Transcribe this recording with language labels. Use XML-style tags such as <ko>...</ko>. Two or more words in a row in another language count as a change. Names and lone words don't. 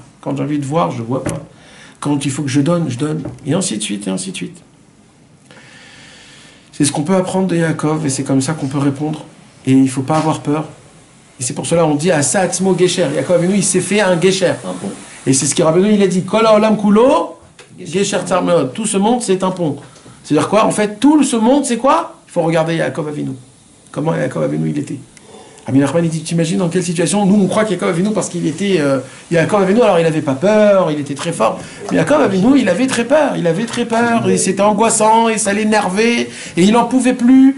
<fr>Quand j'ai envie de voir, je ne vois pas. Quand il faut que je donne, je donne. Et ainsi de suite, et ainsi de suite. C'est ce qu'on peut apprendre de Yaakov, et c'est comme ça qu'on peut répondre. Et il ne faut pas avoir peur. Et c'est pour cela qu'on dit</fr> <he>עשה עצמו גשר.</he> <fr>Yaakov Avinu, il s'est fait un Gesher. Et c'est ce que Rabbeinu, il a dit</fr> <he>כל העולם כולו גשר צר מאוד.</he> <fr>Tout ce monde, c'est un pont. C'est-à-dire quoi? En fait, tout ce monde, c'est quoi? Il faut regarder Yaakov Avinu. Comment Yaakov Avinu, il était. Rabbi Nachman, il dit, t'imagines dans quelle situation? Nous, on croit qu'Yaakov Avinu, parce qu'il était... Yaakov Avinu, alors il n'avait pas peur, il était très fort. Mais Yaakov Avinu, il avait très peur. Et c'était angoissant, et ça l'énervait, et il n'en pouvait plus.</fr>